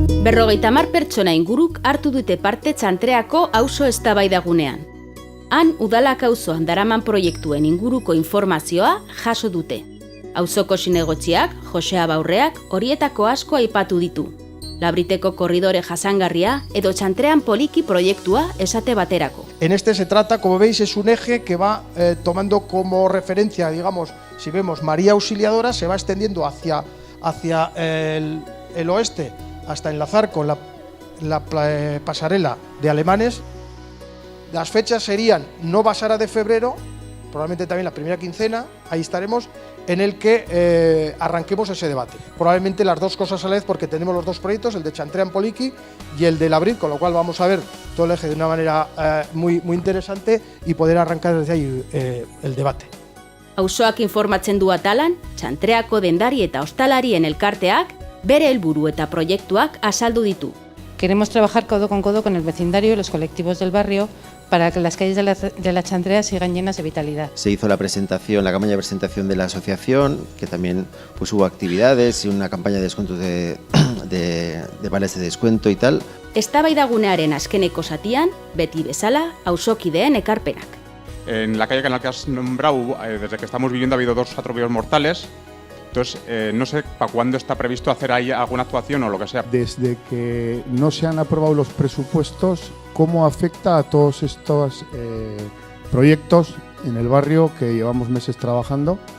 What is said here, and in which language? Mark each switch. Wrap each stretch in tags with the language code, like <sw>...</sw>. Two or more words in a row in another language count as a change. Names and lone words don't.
<eu>50 pertsona inguruk hartu dute parte Txantreako auzo eztabaidagunean. Han udalak auzoan daraman proiektuen inguruko informazioa jaso dute. Auzoko zinegotziak, Josea Baurreak, horietako asko aipatu ditu. Labriteko korridore jasangarria edo Txantrean poliki proiektua esate baterako.</eu> <es>En este se trata, como veis, es un eje que va tomando como referencia, digamos, si vemos María Auxiliadora, se va extendiendo hacia el oeste hasta enlazar con la pasarela de Alemanes. Las fechas serían no pasará de febrero, probablemente también la primera quincena, ahí estaremos, en el que arranquemos ese debate. Probablemente las dos cosas a la vez, porque tenemos los dos proyectos, el de Txantrean Poliki y el de Labrit, con lo cual vamos a ver todo el eje de una manera muy interesante y poder arrancar desde ahí el debate.</es> <eu>Auzoak informatzen du atalan, Txantreako dendari eta ostalarien elkarteak bere helburu eta proiektuak azaldu ditu.</eu> <es>Queremos trabajar codo con el vecindario y los colectivos del barrio para que las calles de la Txantrea sigan llenas de vitalidad. Se hizo la campaña de presentación de la asociación, que también pues, hubo actividades y una campaña de descuentos de vales de descuento y tal.</es> <eu>Eztabaidagunearen azkeneko zatian, beti bezala, auzokideen ekarpenak.</eu> <es>En la calle Canal que has nombrado, desde que estamos viviendo ha habido 2 atropellos mortales. Entonces, no sé para cuándo está previsto hacer ahí alguna actuación o lo que sea. Desde que no se han aprobado los presupuestos, ¿cómo afecta a todos estos proyectos en el barrio que llevamos meses trabajando?</es>